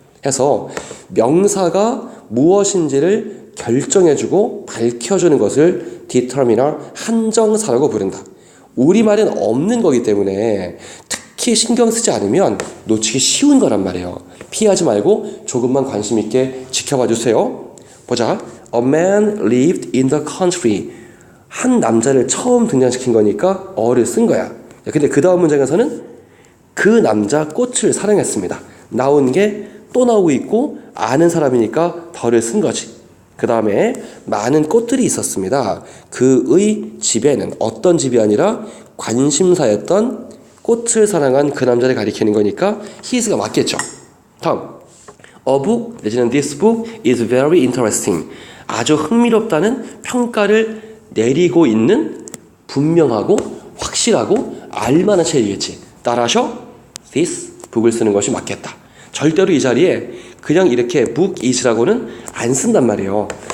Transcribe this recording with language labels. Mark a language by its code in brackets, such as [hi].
[ko] 해서 명사가 무엇인지를 결정해주고 밝혀주는 것을 determiner 한정사라고 부른다. 우리말엔 없는 거기 때문에 특히 신경 쓰지 않으면 놓치기 쉬운 거란 말이에요. 피하지 말고 조금만 관심 있게 지켜봐 주세요. 보자. [en] A man lived in the country. [ko] 한 남자를 처음 등장시킨 거니까 어를 쓴 거야. 근데 그 다음 문장에서는 그 남자 꽃을 사랑했습니다. 나온 게 또 나오고 있고 아는 사람이니까 더를 쓴 거지. 그 다음에 많은 꽃들이 있었습니다. 그의 집에는 어떤 집이 아니라 관심사였던 꽃을 사랑한 그 남자를 가리키는 거니까 his가 맞겠죠. 다음. [en] A book [ko] 내지는 [en] this book is very interesting. [ko] 아주 흥미롭다는 평가를 내리고 있는 분명하고 확실하고 알만한 책이겠지. 따라서 this book을 쓰는 것이 맞겠다. 절대로 이 자리에 그냥 이렇게 book is라고는 안 쓴단 말이에요.